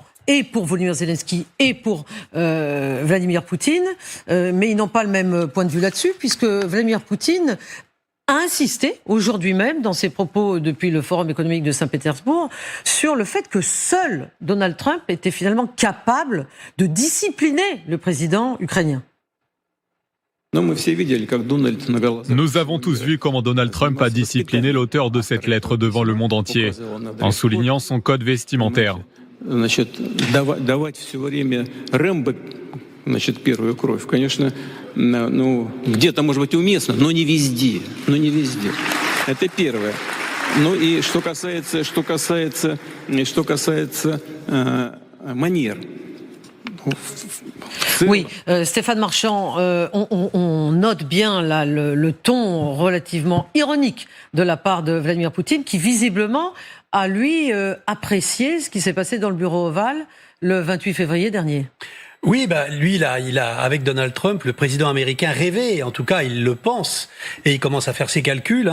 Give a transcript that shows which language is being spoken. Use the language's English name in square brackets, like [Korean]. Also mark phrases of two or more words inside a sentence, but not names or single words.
[French] Et pour Volodymyr Zelensky et pour Vladimir Poutine, mais ils n'ont pas le même point de vue là-dessus, puisque Vladimir Poutine a insisté aujourd'hui même dans ses propos depuis le Forum économique de Saint-Pétersbourg sur le fait que seul Donald Trump était finalement capable de discipliner le président ukrainien. Nous avons tous vu comment Donald Trump a discipliné l'auteur de cette lettre devant le monde entier, en soulignant son code vestimentaire. [Russian] Первую кровь, конечно, где-то, может быть, уместно, но не везде. Это первое. И что касается манер. [French] Oui, Stéphane Marchand, on note bien là le ton relativement ironique de la part de Vladimir Poutine, qui visiblement a lui apprécié ce qui s'est passé dans le bureau ovale le 28 février dernier. Oui, lui, il a, avec Donald Trump, le président américain rêvé, en tout cas, il le pense, et il commence à faire ses calculs.